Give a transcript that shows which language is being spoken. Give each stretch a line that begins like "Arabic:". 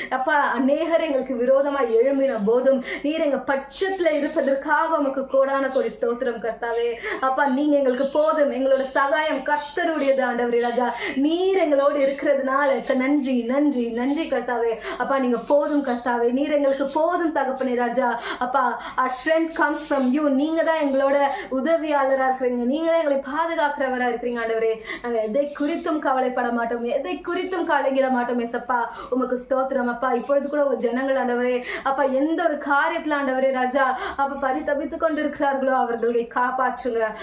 Tamil: அப்பா அநேகர் எங்களுக்கு விரோதமா எழும்பின போதும் நீர் எங்க பட்சத்துல இருப்பதற்காக உமக்கு கோடான கோடி ஸ்தோத்திரம் கர்த்தாவே. அப்பா நீங்க எங்களுக்கு போதும், எங்களோட சகாயம் கர்த்தர் ஆண்டவரே ராஜா, நீர் எங்களோடு இருக்கிறதுனால நன்றி நன்றி நன்றி கர்த்தாவே. அப்பா நீங்க போதும் கர்த்தாவே, நீர் எங்களுக்கு போதும் தகப்பனே ராஜா.
English: அப்பா our strength comes from you.
Tamil: நீங்க தான் எங்களோட உதவியாளரா இருக்கிறீங்க, நீங்க தான் எங்களை பாதுகாக்கிறவரா இருக்கிறீங்க ஆண்டவரே. நாங்க எதை குறித்தும் கவலைப்பட மாட்டோம், எதை குறித்தும் கலங்கிட மாட்டோம் ஏசப்பா. உமக்கு ஸ்தோத்திரம் அப்பா. இப்பொழுது கூட உங்க ஜனங்கள் ஆண்டவரே அப்பா எந்த ஒரு காரியத்துல ஆண்டவரே ராஜா அப்ப பரிதபித்து கொண்டு இருக்கிறார்களோ அவர்களை காப்பாற்றுங்க.